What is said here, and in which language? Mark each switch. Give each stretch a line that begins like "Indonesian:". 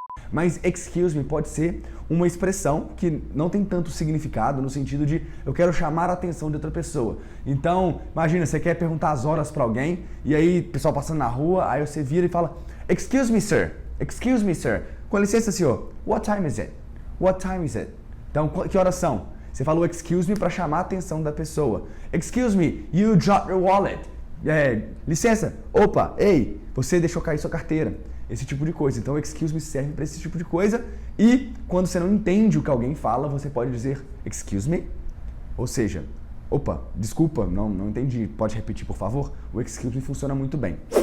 Portuguese: Mas excuse me pode ser uma expressão que não tem tanto significado no sentido de eu quero chamar a atenção de outra pessoa. Então, imagina, você quer perguntar as horas para alguém e aí o pessoal passando na rua, aí você vira e fala
English: excuse me sir,
Portuguese: com licença senhor,
English: what time is it?
Portuguese: Então, que horas são? Você falou excuse me para chamar a atenção da pessoa.
English: Excuse me, you dropped your wallet.
Portuguese: Licença, opa, ei, você deixou cair sua carteira. Esse tipo de coisa. Então, excuse me serve para esse tipo de coisa. E quando você não entende o que alguém fala, você pode dizer excuse me. Ou seja, opa, desculpa, não entendi. Pode repetir, por favor? O excuse me funciona muito bem.